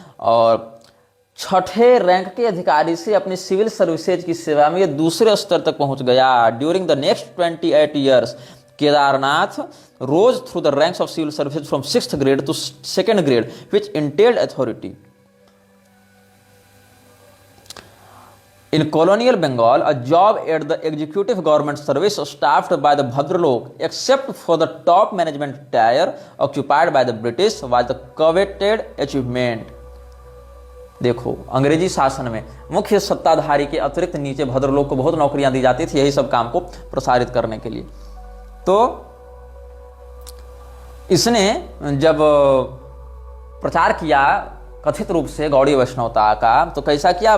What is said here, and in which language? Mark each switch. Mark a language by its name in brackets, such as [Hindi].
[Hindi] और छठे रैंक के अधिकारी से अपनी सिविल सर्विसेज की सेवा में ये दूसरे स्तर तक पहुंच गया। [English] During the next 28 years Kedarnath rose through the ranks of civil services from 6th grade to 2nd grade which entailed authority. In colonial Bengal, a job at the executive government service staffed by the Bhadralok, except for the top management tier occupied by the British, was the coveted achievement. [Hindi] देखो, अंग्रेजी शासन में मुख्य सत्ताधारी के अतिरिक्त नीचे भद्रलोक को बहुत नौकरियां दी जाती थी, यही सब काम को प्रसारित करने के लिए। तो इसने जब प्रचार किया कथित रूप से गौड़ीय वैष्णवता का, तो कैसा किया?